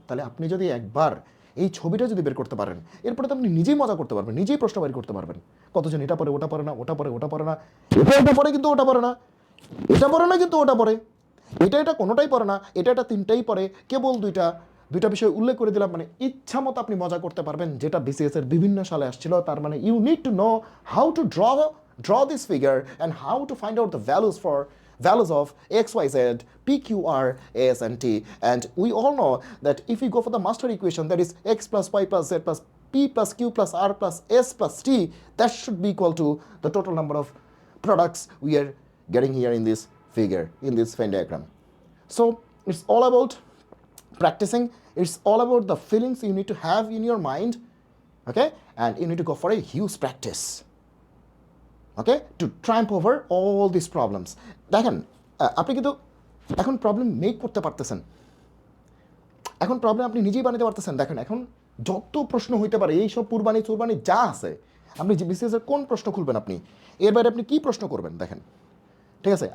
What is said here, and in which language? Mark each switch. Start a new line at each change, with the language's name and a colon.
Bangla: তাহলে আপনি যদি একবার এই ছবিটা যদি বের করতে পারেন, এরপরে তো আপনি নিজেই মজা করতে পারবেন, নিজেই প্রশ্ন বের করতে পারবেন, কতজন এটা পড়ে, ওটা পড়ে না, ওটা পড়ে, ওটা পড়ে না, এটা পড়ে কিন্তু ওটা পড়ে না, এটা পড়ে না কিন্তু ওটা পড়ে, এটা কোনোটাই পড়ে না, এটা তিনটাই পড়ে, কেবল দুইটা বিষয় উল্লেখ করে দিলাম। মানে ইচ্ছা মতো আপনি মজা করতে পারবেন, যেটা বিসিএস এর বিভিন্ন সালে আসছিল।
English: তার মানে you need to know how to draw this figure and how to find out the values for values of x, y, z, p, q, r, s, and t. And we all know that if we go for the master equation, that is x plus y plus z plus p plus q plus r plus s plus t, that should be equal to the total number of products we are getting here in this figure, in this Venn diagram. So it's all about practicing. It's all about the feelings you need to have in your mind, okay? And you need to go for a huge practice, okay, to triumph over all these problems.
Bangla: দেখেন আপনি কিন্তু এখন problem make করতে পারতেছেন, এখন problem আপনি নিজেই বানাতে পারতেছেন। দেখেন এখন যত প্রশ্ন হইতে পারে, এই সব পূর্বাণী চুরবাণী যা আছে, আপনি যে বিসিএসের কোন প্রশ্ন খুলবেন, আপনি এর বাইরে আপনি কী প্রশ্ন করবেন দেখেন, ঠিক আছে?